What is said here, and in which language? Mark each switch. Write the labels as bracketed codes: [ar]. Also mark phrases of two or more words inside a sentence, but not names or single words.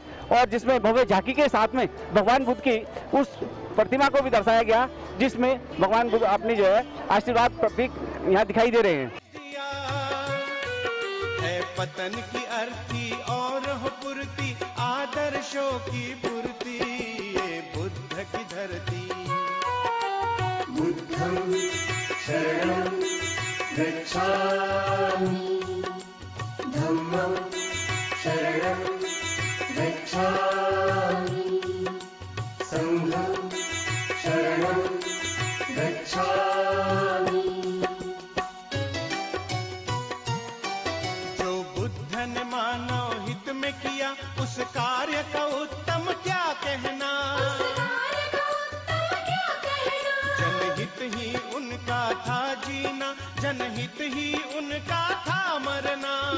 [hi] और जिसमें भव्य झांकी के साथ में भगवान बुद्ध की उस प्रतिमा को भी दर्शाया गया, जिसमें भगवान बुद्ध अपनी जो है आशीर्वाद प्रतीक यहाँ दिखाई दे रहे हैं। पतन की अर्थी और हो पूर्ति, आदर्शों की पूर्ति। ये बुद्ध की धरती। [pi] बुद्धं शरणं गच्छामि, धम्मं शरणं गच्छामि, संघं शरणं गच्छामि। [hi] मानव हित में किया उस कार्य का उत्तम क्या कहना। जनहित ही उनका था जीना, जनहित ही उनका था मरना।